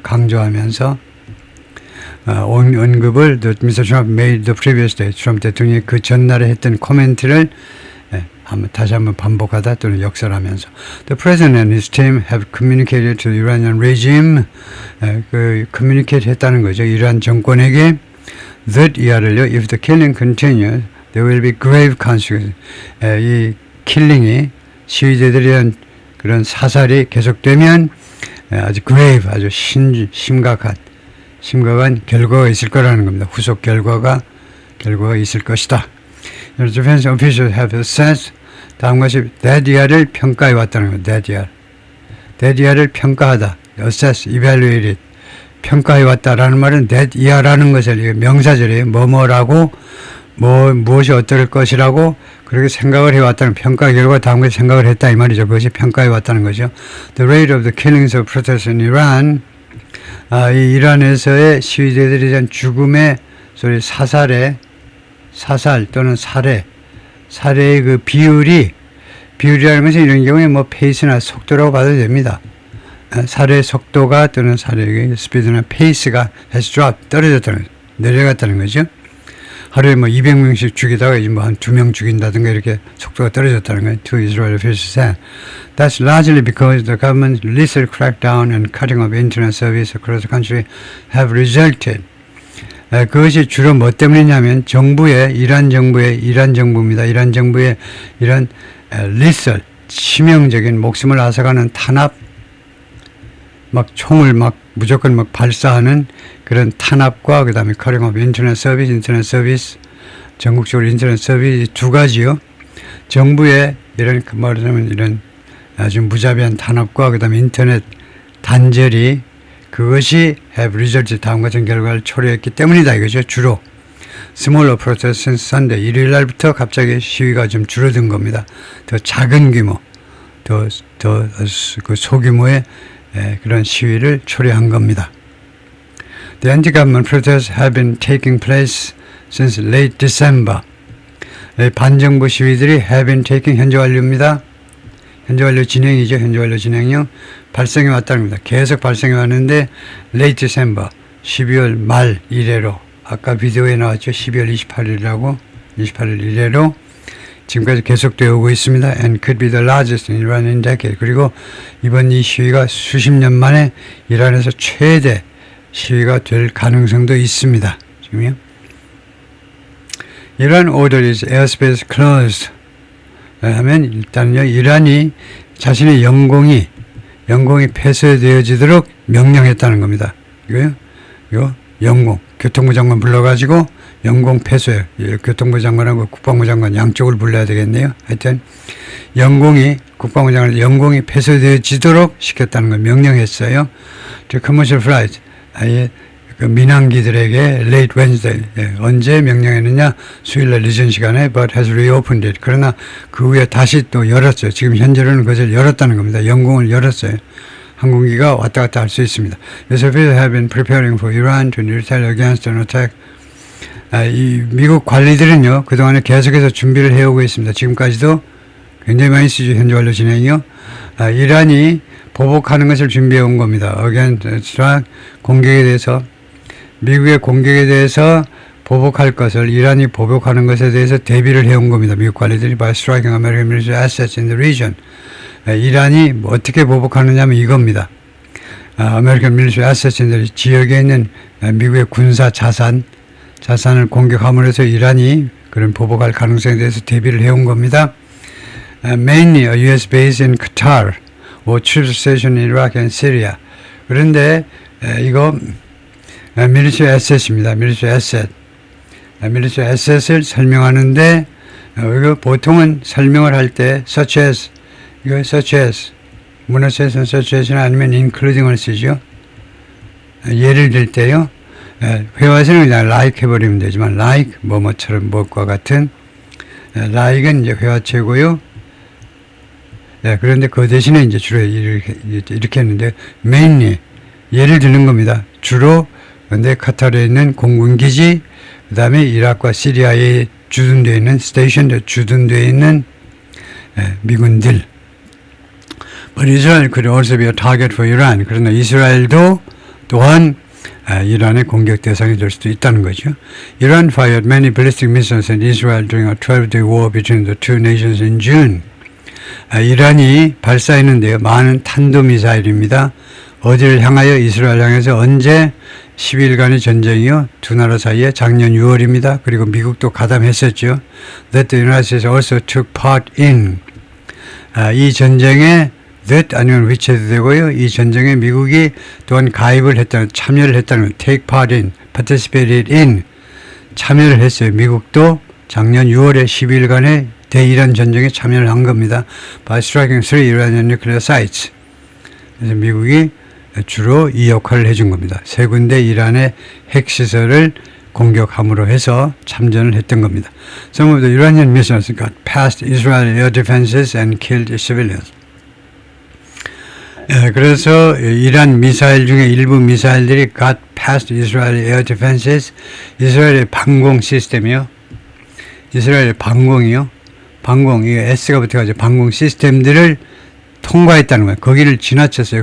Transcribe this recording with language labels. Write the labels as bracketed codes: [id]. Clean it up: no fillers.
[ko] 강조하면서 언급을 [en] Mr. Trump made the previous day. [ko] 트럼프 대통령이 그 전날에 했던 코멘트를 다시 한번 반복하다 또는 역설하면서 [en] The president and his team have communicated to the Iranian regime communicate [ko] 했다는 거죠. 이란 정권에게 that 이하를요 [en] if the killing continues there will be grave consequences [ko] 이 킬링이 시위대들에 대한 그런 사살이 계속되면 아주 grave 아주 심각한 결과가 있을 거라는 겁니다. 후속 결과가 있을 것이다. [en] The defense officials have assessed [ko] 다음 것이 [en] that [ko] 평가해 왔다는 겁니다. [en] that [ko] 평가하다. [en] assess, evaluate it. [ko] 평가해 왔다라는 말은 that 라는 것을 명사절이에요. 뭐뭐라고 무엇이 어떨 것이라고 그렇게 생각을 해왔다는 평가 결과 다음 것이 생각을 했다 이 말이죠. 그것이 평가해 왔다는 거죠. [en] The rate of the killings of protests in Iran [ko] 이 이란에서의 시위대들에 대한 죽음의 소리 사살 또는 살해의 그 비율이라는 것은 이런 경우에 뭐 페이스나 속도라고 봐도 됩니다. 살해 속도가 또는 살해의 스피드나 페이스가 [en] has dropped [ko] 떨어졌다는 내려갔다는 거죠. 하루에 뭐 200명씩 죽이다가 이제 뭐 한 2명 죽인다든가 이렇게 속도가 떨어졌다는 거예요. [en] Two Israeli officials said. That's largely because the government's lethal crackdown and cutting of internet service across the country have resulted. [ko] 그것이 주로 뭐 때문이냐면 이란 정부입니다. 이란 정부의 이런 lethal 치명적인 목숨을 앗아가는 탄압 총을 무조건 발사하는 그런 탄압과 그 다음에 cutting of 인터넷 서비스 전국적으로 인터넷 서비스 두 가지요. 정부의 이런 말하자면 이런 아주 무자비한 탄압과 그 다음에 인터넷 단절이 그것이 [en] have resulted [ko] 다음 같은 결과를 초래했기 때문이다 이거죠. 주로 [en] smaller protests since Sunday [ko] 일요일 날부터 갑자기 시위가 좀 줄어든 겁니다. 더 작은 규모 더 그 소규모의 그런 시위를 초래한 겁니다. [en] The anti-government protests have been taking place since late December. [ko] 반정부 시위들이 have been taking 현재 완료입니다. 현재 완료 진행이죠. 현재 완료 진행요. 발생해 왔다는 겁니다. 계속 발생해 왔는데 [en] late December [ko] 12월 말 이래로 아까 비디오에 나왔죠. 12월 28일 이래로 지금까지 계속되어 오고 있습니다. [en] And could be the largest in Iran in decade. [ko] 그리고 이번 이 시위가 수십 년 만에 이란에서 최대 시위가 될 가능성도 있습니다. 지금요. [en] Iran ordered its airspace closed. [ko] 하면 일단은요. 이란이 자신의 영공이 폐쇄되어지도록 명령했다는 겁니다. 이거요. 영공 교통부 장관 불러가지고 영공 폐쇄, 교통부 장관하고 국방부 장관 양쪽을 불러야 되겠네요. 하여튼 국방부 장관 영공이 폐쇄되어지도록 시켰다는 걸 명령했어요. [en] commercial flight, [ko] 그 민항기들에게 [en] late Wednesday, [ko] 언제 명령했느냐? 수요일날 늦은 시간에 [en] but has reopened it. [ko] 그러나 그 후에 다시 또 열었어요. 지금 현재로는 그것을 열었다는 겁니다. 영공을 열었어요. 항공기가 왔다 갔다 할 수 있습니다. [en] The officials have been preparing for Iran to retaliate against an attack. [ko] 이 미국 관리들은요, 그동안에 계속해서 준비를 해오고 있습니다. 지금까지도 굉장히 많이 쓰죠. 현재 완료 진행이요. 이란이 보복하는 것을 준비해 온 겁니다. 공격에 대해서, 미국의 공격에 대해서 보복할 것을, 이란이 보복하는 것에 대해서 대비를 해온 겁니다. 미국 관리들이 [en] by striking American military assets in the region. [ko] 이란이 어떻게 보복하느냐 하면 이겁니다. [en] American military assets in the [ko] 지역에 있는 미국의 군사 자산을 공격함으로 해서 이란이 그런 보복할 가능성에 대해서 대비를 해온 겁니다. [en] Mainly a US base in Qatar or troops stationed in Iraq and Syria. [ko] 그런데 이거 military asset입니다. military asset을 설명하는데 이거 보통은 설명을 할 때 such as 문어체에서는 such as나 아니면 including을 쓰죠. 예를 들 때요. 회화에서는 그냥 like 해버리면 되지만 like 뭐뭐처럼 무엇과 같은 like은 이제 회화체고요. 그런데 그 대신에 이제 주로 이렇게 했는데 mainly 예를 드는 겁니다. 주로 근데 카타르에 있는 공군기지 그 다음에 이라크와 시리아에 주둔되어 있는 주둔되어 있는 미군들. [en] But Israel could also be a target for Iran. [ko] 그러나 이스라엘도 또한 이란의 공격 대상이 될 수도 있다는 거죠. [en] Iran fired many ballistic missiles at Israel during a 12-day war between the two nations in June. [ko] 이란이 발사했는데요. 많은 탄도미사일입니다. 어디를 향하여? 이스라엘 향해서 언제? 10일간의 전쟁이요. 두 나라 사이에 작년 6월입니다. 그리고 미국도 가담했었죠. [en] That the United States also took part in. [ko] 이 전쟁에 that 아니면 which해도 되고요. 이 전쟁에 미국이 또한 가입을 했다는, 참여를 했다는 take part in, participated in, 참여를 했어요. 미국도 작년 6월에 10일간의 대이란 전쟁에 참여를 한 겁니다. [en] By striking 3 Iranian nuclear sites. [ko] 그래서 미국이 주로 이 역할을 해준 겁니다. 세 군데 이란의 핵시설을 공격함으로 해서 참전을 했던 겁니다. [en] Some of the Iranian missiles got past Israel air defenses and killed civilians. [ko] 그래서 이란 미사일 중에 일부 미사일들이 [en] got past Israel air defenses, [ko] 이스라엘의 방공 시스템이요. 이스라엘의 방공이요. 방공, 이게 S가 붙어가지고 방공 시스템들을 통과했다는 거예요. 거기를 지나쳤어요.